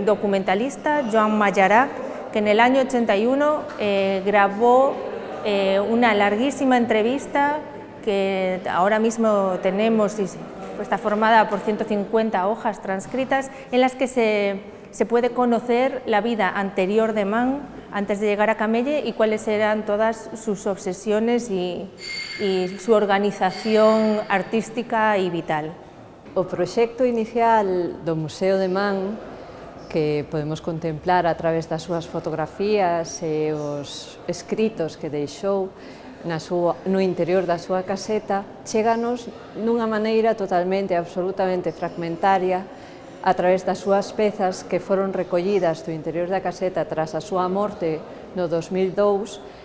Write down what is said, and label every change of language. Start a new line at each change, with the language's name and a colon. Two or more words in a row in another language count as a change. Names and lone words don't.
Spanish: documentalista, Joan Mayarac, que en el año 81 grabó una larguísima entrevista que ahora mismo tenemos y está formada por 150 hojas transcritas en las que se puede conocer la vida anterior de Mann antes de llegar a Camelle y cuáles eran todas sus obsesiones y su organización artística y vital.
Galician: O proxecto inicial do Museo de Mann, que podemos contemplar a través das súas fotografías e os escritos que deixou no interior da súa caseta, chéganos dunha maneira totalmente, absolutamente fragmentaria a través das súas pezas que foron recollidas do interior da caseta tras a súa morte no 2002